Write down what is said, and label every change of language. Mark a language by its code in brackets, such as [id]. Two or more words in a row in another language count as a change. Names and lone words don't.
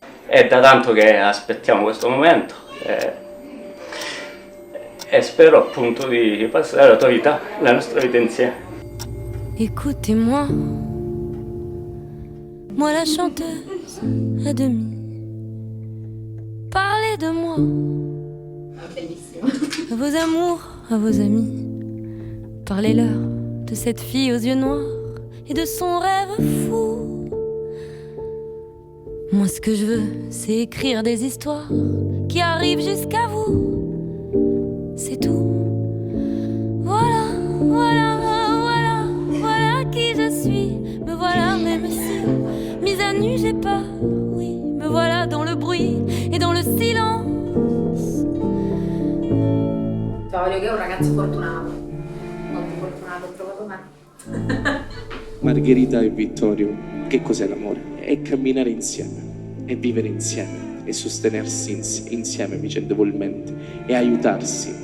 [it] è da tanto che aspettiamo questo momento e spero appunto di passare la nostra vita insieme. [fr] Écoutez-moi, moi la chanteuse à demi, parlez de moi, à vos amours, à vos amis, parlez-leur de cette fille aux yeux noirs et de son rêve fou. Moi ce que je veux, c'est écrire des histoires qui arrivent jusqu'à vous, c'est tout. Voilà, voilà, voilà, voilà qui je suis. Me voilà même si, mise à nu j'ai peur, oui. Me voilà dans le bruit e dans le silence. [it] Voglio che è un ragazzo fortunato, molto fortunato, ho trovato me. Margherita e Vittorio, che cos'è l'amore? È camminare insieme, è vivere insieme, è sostenersi insieme vicendevolmente, è aiutarsi.